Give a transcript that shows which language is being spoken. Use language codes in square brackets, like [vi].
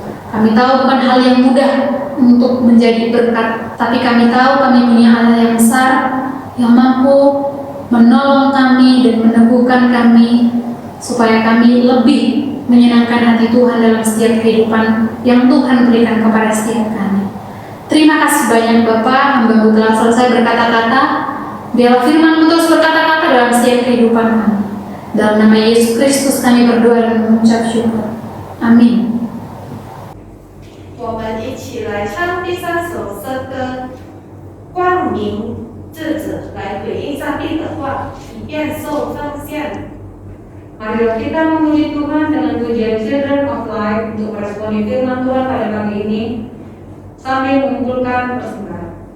[id] Kami tahu bukan hal yang mudah untuk menjadi berkat, tapi kami tahu kami punya Allah yang besar, yang mampu menolong kami dan meneguhkan kami, supaya kami lebih menyenangkan hati Tuhan dalam setiap kehidupan yang Tuhan berikan kepada setiap kami. Terima kasih banyak Bapak, hamba-Mu telah selesai berkata-kata. Biarlah firman-Mu terus berkata-kata dalam setiap kehidupan kami. Dalam nama Yesus Kristus kami berdoa dan mengucap syukur. Amin. [zh] 我们一起来唱第3首诗歌，光明智者来回应上帝的话，以便受奉献。 [id] Marilah kita memuji Tuhan dengan pujian Children of Light untuk meresponi firman Tuhan pada pagi ini sambil mengumpulkan persembahan.